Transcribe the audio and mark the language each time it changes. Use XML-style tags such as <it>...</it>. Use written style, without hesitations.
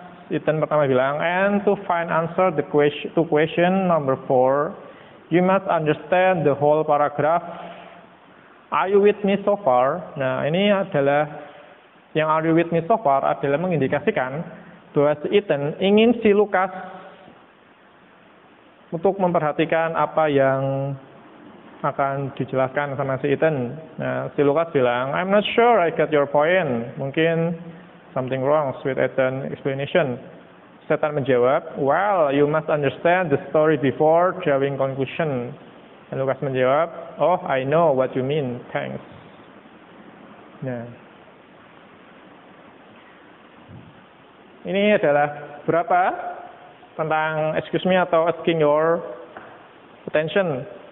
<id>Ethan pertama bilang,</id> <en>and to find answer to question number 4, you must understand the whole paragraph. Are you with me so far?</en> <id>Nah, ini adalah yang</id> <en>are you with me so far</en> <id>adalah mengindikasikan bahwa si Ethan ingin si Lukas untuk memperhatikan apa yang akan dijelaskan sama si Ethan. Nah, si Lukas bilang,</id> <en>I'm not sure I get your point.</en> <id>Mungkin</id> <en>something wrong with Ethan's explanation.</en> <id>Ethan menjawab,</id> <en>well, you must understand the story before drawing conclusion.</en> <id>Dan Lukas menjawab,</id> <en>oh, I know what you mean, thanks.</en> <id>Nah, ini adalah berapa tentang</id> <en>excuse me</en> <id>atau</id> <en>asking your attention.</en>